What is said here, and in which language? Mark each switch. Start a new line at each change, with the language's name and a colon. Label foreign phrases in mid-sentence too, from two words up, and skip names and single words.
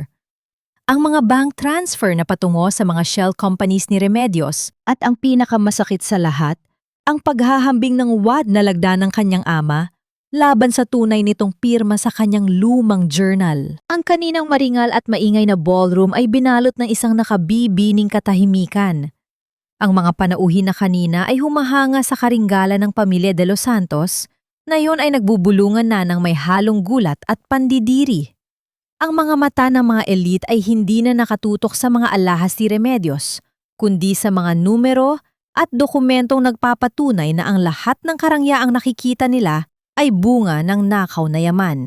Filipino: Ang mga
English: bank transfer
Filipino: na patungo sa mga
English: shell companies
Filipino: ni Remedios, at ang pinakamasakit sa lahat, ang paghahambing ng wad na lagda ng kanyang ama laban sa tunay nitong pirma sa kanyang lumang journal. Ang kaninang maringal at maingay na ballroom ay binalot ng isang nakabibining katahimikan. Ang mga panauhin na kanina ay humahanga sa karinggalan ng pamilya de los Santos, na yun ay nagbubulungan na ng may halong gulat at pandidiri. Ang mga mata ng mga elite ay hindi na nakatutok sa mga alahas ni Remedios, kundi sa mga numero at dokumentong nagpapatunay na ang lahat ng karangyaang nakikita nila ay bunga ng nakaw na yaman.